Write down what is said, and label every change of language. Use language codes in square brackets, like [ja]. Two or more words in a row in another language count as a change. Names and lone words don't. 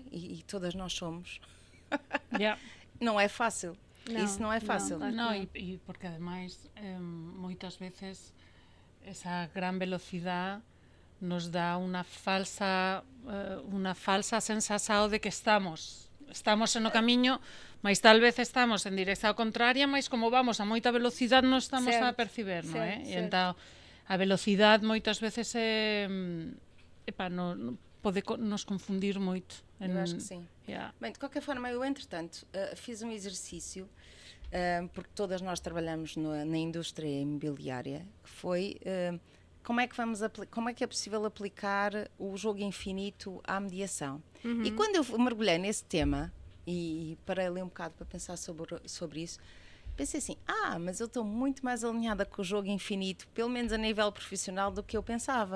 [pt] E todas nós somos. Não é fácil. Isso não é fácil. Não, e porque ademais muitas vezes essa grande velocidade nos dá uma falsa sensação de que estamos no caminho, mas tal vez [gl] estamos en dirección contraria, mas como vamos a moita velocidade non estamos a perciber, non é? E entón, a velocidade moitas veces pode nos confundir moito. [pt] Eu acho que sim. Bem, de qualquer forma, eu entretanto fiz um exercício, porque todas nós trabalhamos na indústria imobiliária, que foi como é que é possível aplicar o jogo infinito à mediação. E quando eu mergulhei nesse tema e parei ali um bocado para pensar sobre isso, pensei assim, mas eu estou muito mais alinhada com o jogo infinito, pelo menos a nível profissional, do que eu pensava.